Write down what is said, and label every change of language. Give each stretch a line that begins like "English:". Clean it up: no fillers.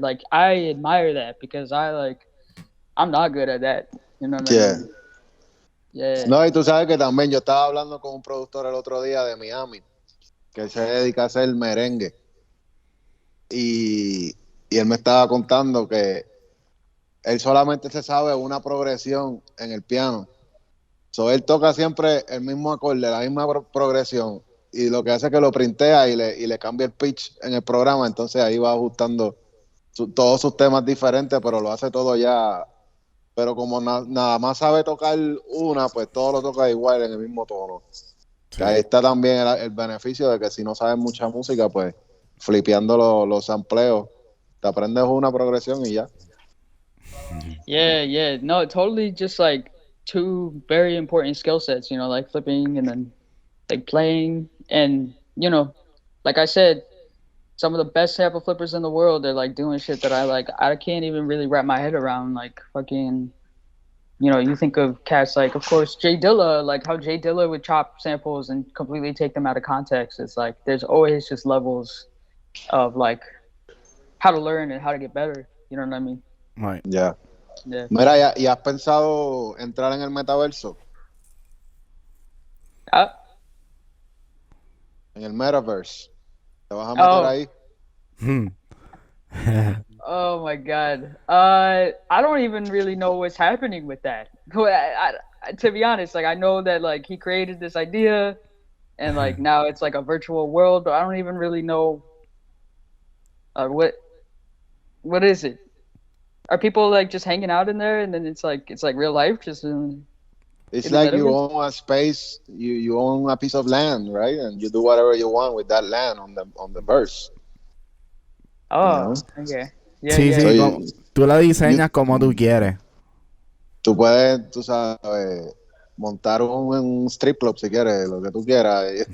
English: Like, I admire that because I'm not good at that. You know what I mean? Yeah.
Spanish: No, y tú sabes que también yo estaba hablando con un productor el otro día de Miami, que se dedica a hacer merengue. Y él me estaba contando que él solamente se sabe una progresión en el piano. So, él toca siempre el mismo acorde, la misma progresión. Y lo que hace es que lo printea y le cambia el pitch en el programa. Entonces ahí va ajustando todos sus temas diferentes, pero lo hace todo ya. Pero como nada más sabe tocar una, pues todo lo toca igual en el mismo tono. Sí. Ahí está también el beneficio de que si no sabes mucha música, pues flipeando los sampleos, te aprendes una progresión y ya.
English: Yeah. No, totally just like two very important skill sets, you know, like flipping and then like playing. And, you know, like I said, some of the best sample flippers in the world, they're like doing shit that I can't even really wrap my head around. Like fucking, you know, you think of cats like, of course, Jay Dilla, like how Jay Dilla would chop samples and completely take them out of context. It's like there's always just levels of like how to learn and how to get better. You know what I mean? Right. Yeah.
Spanish: Mira, ¿y has pensado entrar en el metaverso? En el metaverse. ¿Te vas a meter ahí?
English: Oh my God. I don't even really know what's happening with that. To be honest, like I know that like he created this idea and like now it's like a virtual world, but I don't even really know what is it? Are people like just hanging out in there and then it's like real life just it's like you own a space, you own a piece of land, right? And you do whatever you want with that land on the verse. Oh, okay. Yeah,
Spanish: sí,
English: yeah.
Spanish: So tú la diseñas como tú quieres. Tú puedes, tú sabes, montar un strip club si quieres, lo que tú quieras.